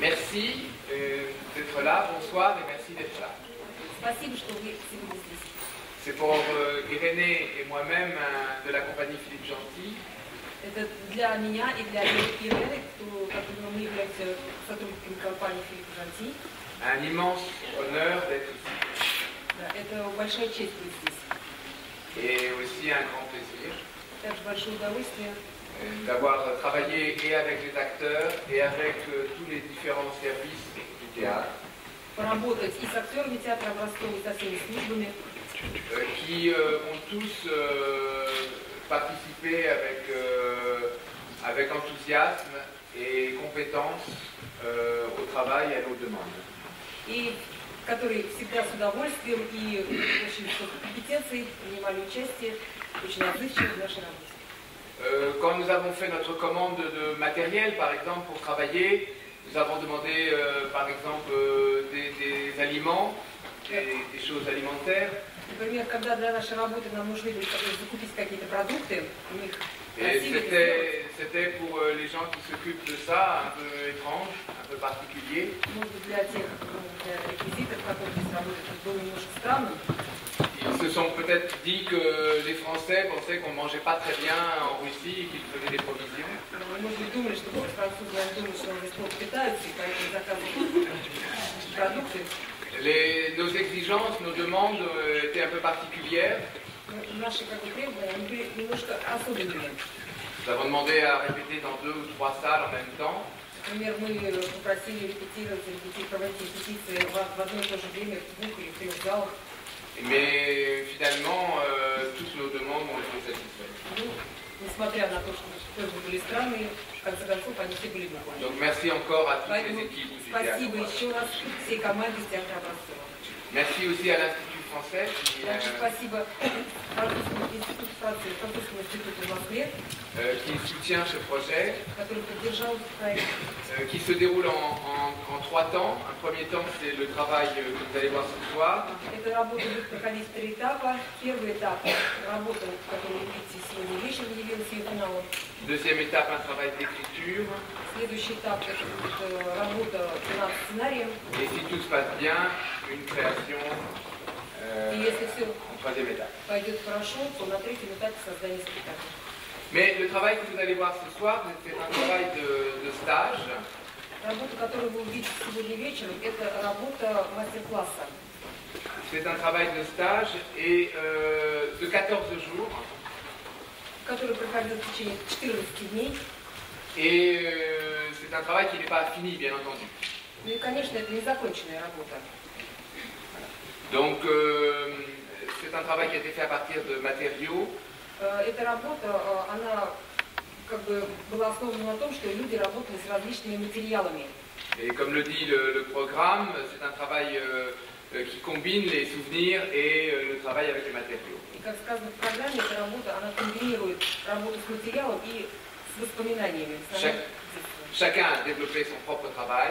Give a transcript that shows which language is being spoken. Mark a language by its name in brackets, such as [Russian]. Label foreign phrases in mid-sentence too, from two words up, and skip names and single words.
[French] merci d'être là, bonsoir et merci d'être là. [Russian] Спасибо, что вы сегодня здесь. [French] C'est pour Irénée et moi-même de la compagnie Philippe Gentil. [Russian] Это для меня и для Ирены, мы являемся сотрудниками компании Филипп Жанти. [French] Un immense honneur d'être ici. [Russian] Да, это большая честь быть здесь. [French] Et aussi un grand plaisir [Russian] Также большое удовольствие [French] d'avoir travaillé et avec les acteurs et avec tous les différents services du théâtre. [Russian] поработать и с актерами театра Ростова, и со всеми службами, [French] qui ont tous participé avec enthousiasme et compétence au travail et à nos demandes. [Russian] и которые всегда с удовольствием и очень высокой компетенцией принимали участие, очень отзывчивы в нашей работе. [French] Quand nous avons fait notre commande de matériel, par exemple, pour travailler, nous avons demandé, par exemple, des aliments, des choses alimentaires. [Russian] Например, когда для нашей работы нам нужны были закупить какие-то продукты, у них [French] Et c'était pour les gens qui s'occupent de ça un peu étrange, un peu particulier. [Russian] Может быть, для тех реквизитов, которые здесь работают, это было немножко странным. [French] Ils se sont peut-être dit que les Français pensaient qu'on ne mangeait pas très bien en Russie et qu'ils faisaient des provisions. [Russian] Может быть, думали, что французы думают, что они плохо питаются, и поэтому заказывают продукты. [French] Nos exigences, nos demandes étaient un peu particulières. [Russian] Наши требования, они были немножко особенными. [French] Nous avons demandé à répéter dans 2 ou 3 salles en même temps. [Russian] Например, мы попросили проводить репетиции в одно и то же время в 2 или 3 залах. [French] Mais finalement, toutes nos demandes ont été satisfaites. [Russian] Несмотря на то, что тоже были странные, в конце концов, они все были выполнены. [French] Donc merci encore à toutes les équipes du [Russian] Спасибо [French] théâtre. [Russian] еще раз всей команде театра Образцова. [French] Merci aussi à l'Institut français [Russian] Также спасибо Французскому институту Франции, Французскому институту в Москве, [French] qui soutient ce projet, [Russian] который поддержал этот проект. [French] qui se déroule en 3 temps. Un premier temps, c'est le travail que vous allez voir ce soir. [Russian] Эта работа будет проходить в 3 этапа. Первый этап – работа, которую вы видите сегодня вечером, явилась ее финалом. [French] Deuxième étape, un travail d'écriture. [Russian] Следующий этап – это будет работа над сценарием. [French] Et si tout se passe bien, une création [Russian] И если все [French] en 3e étape. [Russian] пойдет хорошо, то на 3-м этапе создания спектакля. [French] Mais le travail que vous allez voir ce soir, c'est un travail de stage. [Russian] Работа, которую вы увидите сегодня вечером, это работа мастер-класса. [French] C'est un travail de stage et de 14 jours. [Russian] Который проходил в течение 14 дней. [French] Et c'est un travail qui n'est pas fini, bien entendu. [Russian] Ну и, конечно, это незаконченная работа. [French] Donc, c'est un travail qui a été fait à partir de matériaux. [Russian] Эта работа, она как бы была основана на том, что люди работали с различными материалами. [French] Et comme le dit le programme, c'est un travail qui combine les souvenirs et le travail avec les matériaux. [Russian] И, как сказано в программе, эта работа, она комбинирует работу с материалом и с воспоминаниями. [French] Chacun a développé son propre travail.